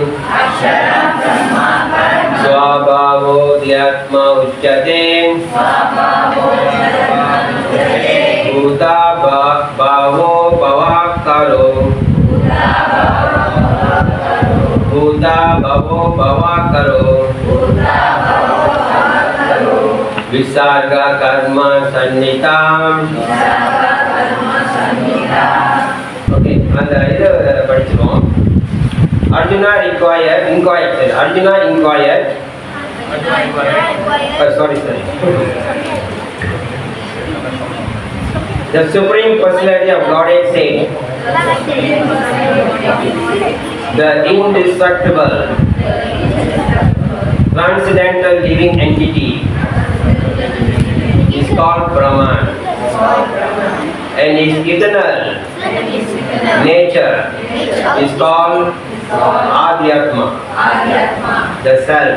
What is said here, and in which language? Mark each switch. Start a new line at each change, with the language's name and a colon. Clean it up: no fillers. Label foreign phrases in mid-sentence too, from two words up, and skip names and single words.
Sanskrit: स्वभावोऽध्यात्म उच्यते भूता भवो भवकरो भूता भवो भवकरो विसर्ग कर्म सन्निता.
Tamil: ஓகே, அந்த இதை படிச்சுருவோம்.
English: Arjuna inquired. Arjuna inquired. Sorry. The Supreme Personality of Godhead said, the indestructible, transcendental living entity is called Brahman, and his eternal nature is called Adhyatma, the self.